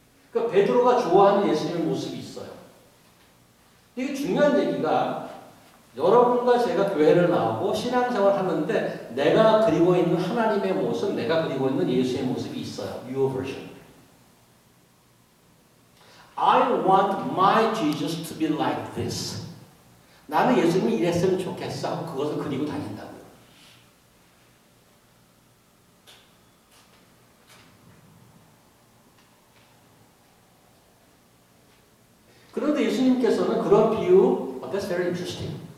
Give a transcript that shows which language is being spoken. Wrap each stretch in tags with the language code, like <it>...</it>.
<ko>그러니까 베드로가 좋아하는 예수님의 모습이 있어요. 이게 중요한 얘기가 여러분과 제가 교회를 나오고 신앙생활을 하는데 내가 그리고 있는 하나님의 모습, 내가 그리고 있는 예수의 모습이 있어요.</ko> <en>Your version. I want my Jesus to be like this.</en> <ko>나는 예수님이 이랬으면 좋겠어 하고 그것을 그리고 다닌다고요. 그런데 예수님께서는 그런 비유,</ko> <en>that's very interesting.</en>